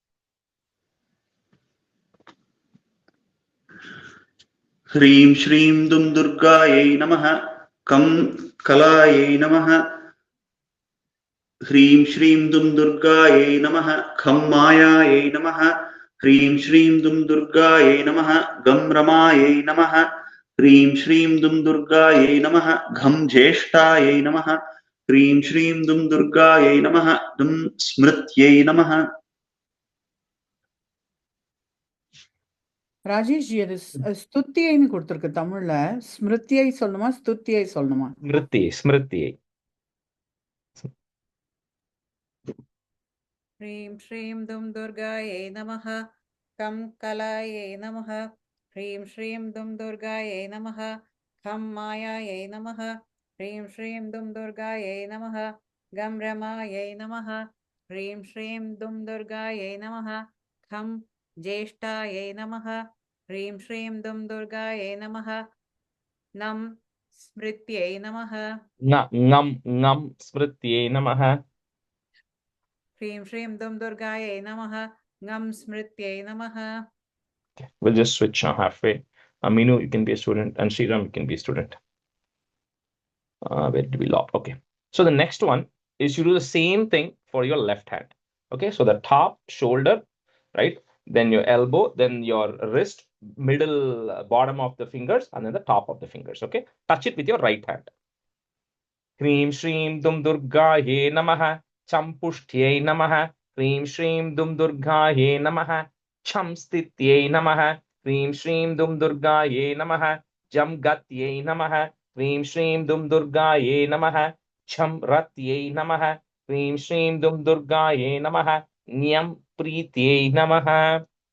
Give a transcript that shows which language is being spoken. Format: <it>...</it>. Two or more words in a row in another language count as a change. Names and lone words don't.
<sa>ह्रीं श्रीं दुं दुर्गायै नमः कं कलायै नमः ह्रीं श्रीं दुं दुर्गायै नमः खं मायायै नमः ह्रीं श्रीं दुं दुर्गायै नमः गं रमायै नमः ह्रीं श्रीं दुं दुर्गायै नमः घं ज्येष्ठायै नमः ह्रीं श्रीं दुं दुर्गायै नमः दुं स्मृत्यै नमः.</sa> <ta>ராஜேஷ் ஜி அது ஸ்துத்தியைன்னு கொடுத்துருக்கு தமிழ்ல. ஸ்மிருத்தியை சொல்லணுமா ஸ்துத்தியை சொல்லணுமா?</ta> <sa>Smriti. ह्रीं श्रीं दुं दुर्गायै नमः कं कलायै नमः ह्रीं श्रीं दुं दुर्गायै नमः खं मायायै नमः ह्रीं श्रीं दुं दुर्गायै नमः गं रमायै नमः ह्रीं श्रीं दुं दुर्गायै नमः खं ज्येष्ठायै नमः ह्रीं श्रीं दुं दुर्गायै नमः नं स्मृत्यै नमः ङं स्मृत्यै नमः. ह्रीं श्रीं दुं दुर्गायै नमः ngam स्मृत्यै नमः</sa> <en>Okay, we'll just switch now halfway. Aminu, you can be a student, and Sriram, you can be a student. Where did we log? Okay. So the next one is you do the same thing for your left hand. Okay. So the top shoulder, right? Then your elbow, then your wrist, middle, bottom of the fingers, and then the top of the fingers. Okay. Touch it with your right hand.</en> <sa>ह्रीं श्रीं दुं दुर्गायै नमः चं पुष्ट्यै नमः ह्रीं श्रीं दुं दुर्गायै नमः चं स्थित्यै नमः ह्रीं श्रीं दुं दुर्गायै नमः जं गत्यै नमः ह्रीं श्रीं दुं दुर्गायै नमः चं रत्यै नमः ह्रीं श्रीं दुं दुर्गायै नमः ञं प्रीत्यै नमः.</sa>